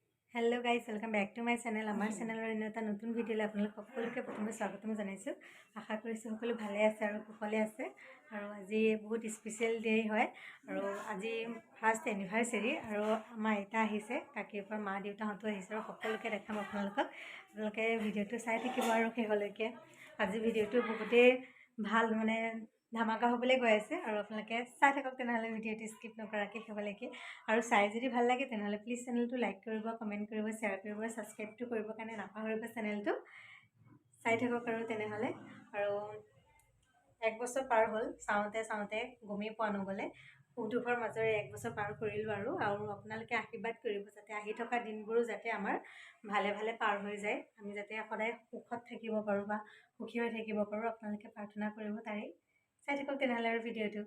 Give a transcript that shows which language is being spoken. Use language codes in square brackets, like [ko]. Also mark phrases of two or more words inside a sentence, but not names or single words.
[en] hello guys welcome back to my channel [as] আমাৰ চেনেলৰ এটা নতুন ভিডিঅ' আপোনালোক সকলোকে প্ৰথমে স্বাগতম জনাইছোঁ। আশা কৰিছোঁ সকলো ভালে আছে আৰু কুশলে আছে আৰু আজি বহুত [en] special day [as] হয় আৰু আজি [en] first anniversary [as] আৰু আমা আইতা আহিছে কাকীৰ মা দেউতাহঁতো আহিছে আৰু সকলোকে দেখাম আপোনালোকে ভিডিঅ'টো চাই থাকিব আৰু কেহলৈকে আজি ভিডিঅ'টো বহুতে ভাল মানে ধামাকা হ'বলৈ গৈ আছে আৰু আপোনালোকে চাই থাকক তেনেহলে ভিডিঅ'টো স্কিপ নকৰাকৈ শেষলৈকে আৰু চাই যদি ভাল লাগে তেনেহলে প্লিজ চেনেলটো লাইক কৰিব কমেন্ট কৰিব শ্বেয়াৰ কৰিব সাবস্ক্ৰাইবটো কৰিব কাৰণে নাপাহৰিব চেনেলটো চাই থাকক আৰু তেনেহলে আৰু এক বছৰ পাৰ হ'ল চাওঁতে চাওঁতে গমেই পোৱা নগলে সুখ-দুখৰ মাজৰে এক বছৰ পাৰ কৰিলো আৰু আপোনালোকে আশীৰ্বাদ কৰিব যাতে আহি থকা দিনবোৰো যাতে আমাৰ ভালে ভালে পাৰ হৈ যায় আমি যাতে সদায় সুখত থাকিব পাৰো বা সুখী হৈ থাকিব পাৰো আপোনালোকে প্ৰাৰ্থনা কৰিব তাৰে চাই থাকক তেনেহলে আৰু ভিডিঅ'টো